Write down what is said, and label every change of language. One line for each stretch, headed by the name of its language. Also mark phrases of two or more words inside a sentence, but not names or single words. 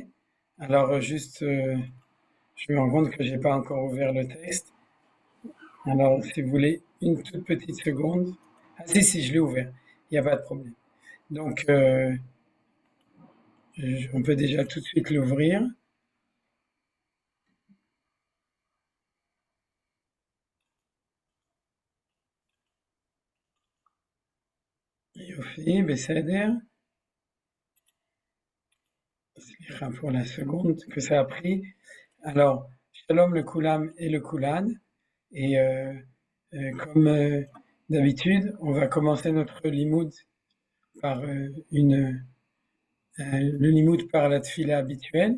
French: Alors juste, je me rends compte que j'ai pas encore ouvert le texte. Alors si vous voulez une toute petite seconde. Ah si, je l'ai ouvert. Il n'y a pas de problème. Donc on peut déjà tout de suite l'ouvrir.
Hebrew: יופי, בסדר.
French: Slicha pour la seconde que ça a pris. Alors,
Hebrew: שלום לכולם
French: et le Koulan. Et comme d'habitude, on va commencer notre limoud par le limoud par la tfila habituelle.